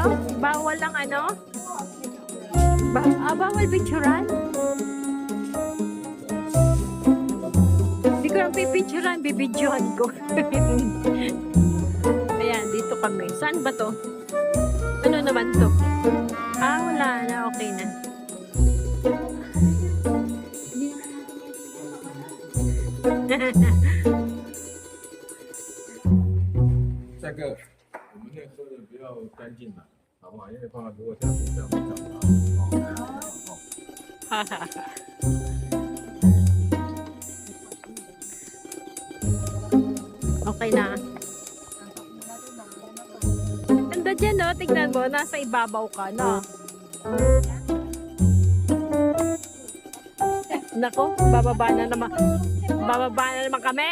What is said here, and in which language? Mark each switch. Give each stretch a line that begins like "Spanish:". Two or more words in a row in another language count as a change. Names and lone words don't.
Filipino: Bawal ang ano? Bawal picturean? Hindi ko lang pipicturean, bibidyohan ko. Ayan, dito kami. Saan ba to? Ano naman to? Ah, wala na. Okay na.
Chinese: 这个我们那喝的比较干净的，好不好？因为怕如果下次这样会长
Filipino: Okay na. Ando dyan, no? Tignan mo, nasa ibabaw ka, no? Nako, bababa na naman kami.